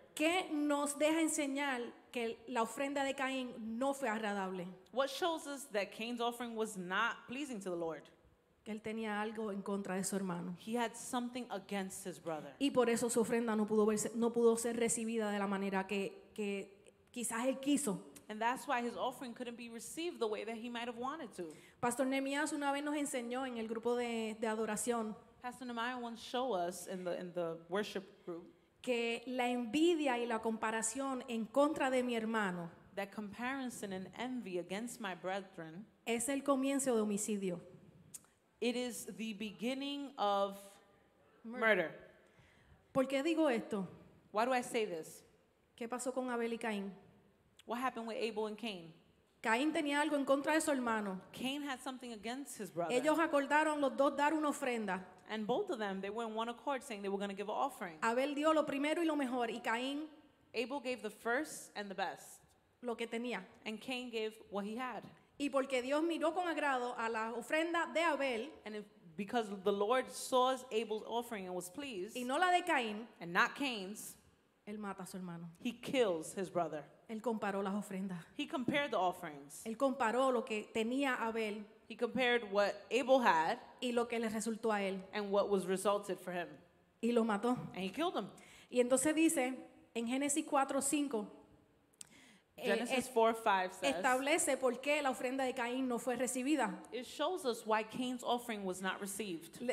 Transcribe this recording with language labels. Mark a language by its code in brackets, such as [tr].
[es] ¿qué nos deja enseñar que la ofrenda de Caín no fue agradable? [en] what shows us that Cain's offering was not pleasing to the Lord? [es] Que él tenía algo en contra de su hermano. [en] He had something against his brother. [es] Y por eso su ofrenda no pudo ser recibida de la manera que quizás él quiso. [en] And that's why his offering couldn't be received the way that he might have wanted to. [es] Pastor Nehemías una vez nos enseñó en el grupo de adoración [en] Pastor Nehemiah once showed us in the worship group [es] que la envidia y la comparación en contra de mi hermano [en] that comparison and envy against my brethren, [es] es el comienzo de homicidio. [en] it is the beginning of murder. [es] ¿Por qué digo esto? [en] Why do I say this? [es] ¿Qué pasó con Abel y Caín? [en] What happened with Abel and Cain? [es] Caín tenía algo en contra de su hermano. [en] Cain had something against his brother. [es] Ellos acordaron los dos dar una ofrenda. [en] And both of them, they were in one accord saying they were going to give an offering. [es] Abel dio lo primero y lo mejor y Caín [en] Abel gave the first and the best. [es] lo que tenía. [en] And Cain gave what he had. [es] Y porque Dios miró con agrado a la ofrenda de Abel [en] Because the Lord saw Abel's offering and was pleased, [es] y no la de Caín, [en] and not Cain's, [es] él mata a su hermano. [en] he kills his brother. [es] Él comparó las ofrendas. [en] He compared the offerings. [es] Él comparó lo que tenía Abel [en] He compared what Abel had [es] y lo que le resultó a él [en] and what was resulted for him. [es] y lo mató. [en] And he killed him. [es] Y entonces dice en Génesis 4:5 [en] Genesis 4:5 says, [es] establece por qué la ofrenda de Caín no fue recibida. [en] it shows us why Cain's offering was not received.